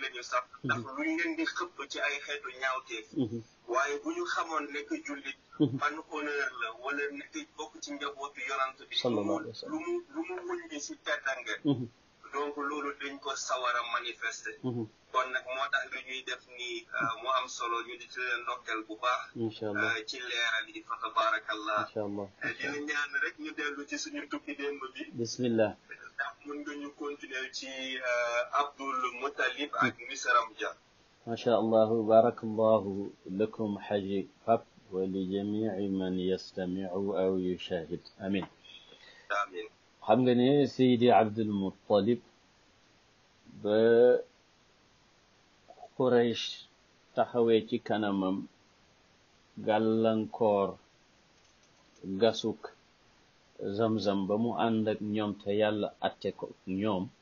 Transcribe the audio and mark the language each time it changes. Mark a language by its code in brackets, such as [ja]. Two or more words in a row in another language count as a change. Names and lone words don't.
[wo] lañu sax ndax luñ leen di xëpp ci ay xeetu ñaawteef waaye bu ñu xamoon nekk jullit ban honneur la wala nekk bokk ci njabootu yonant bi lu mu wuñ bi si teddange donc loolu dañ ko sawar a manifester kon nag moo tax li ñuy def nii mu am solo ñu di ci leen ndokkeel bu baax ci leeral yi fa tabarakallah dina ñaan rek ñu dellu ci suñu tukki démb bi [ar] bismillah [wo] ndax mën nga ñu continuer ci Abdul Muttalib ak Misram Dia [ar] ما شاء الله بارك الله لكم حجي فاب ولجميع من يستمع أو يشاهد آمين آمين [wo] xam nga ne Seydi Abdul Muttalib ba Quraysh taxawee ci kanamam gàllankoor gasuk Zamzam ba mu ànd ak ñoom te yàlla atte ko ñoom